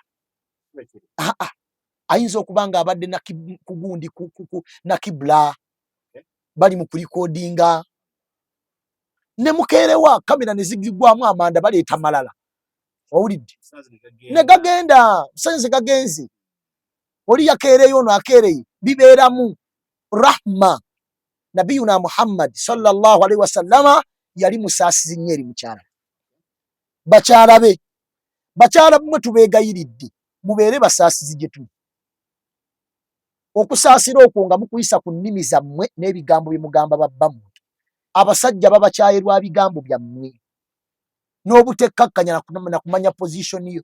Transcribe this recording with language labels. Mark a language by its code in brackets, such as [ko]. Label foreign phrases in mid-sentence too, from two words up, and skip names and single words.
[lg] Ayinza okuba nga abadde kugundi na kibula bali mu kurikodinga ne mukeerewa kamera ne zigigwamu amanda baleeta malala. Owulidde ne gagenda senze gagenzi oli yakeereyo ono akeereye bibeeramu rahma. Nabiyuna Muhammad [ar] صلى الله عليه وسلم [lg] yali musaasizi nnyo eri mukyala. Bakyala be bakyala bumwe tubeegayiridde mubeere basaasizi gye tuli. Okusaasira okwo nga mukuyisa ku nnimi zammwe n'ebigambo bye mugamba babbammwe. Abasajja babakyaye lwa bigambo byammwe n'obutekkakkanya na kumanya position yo.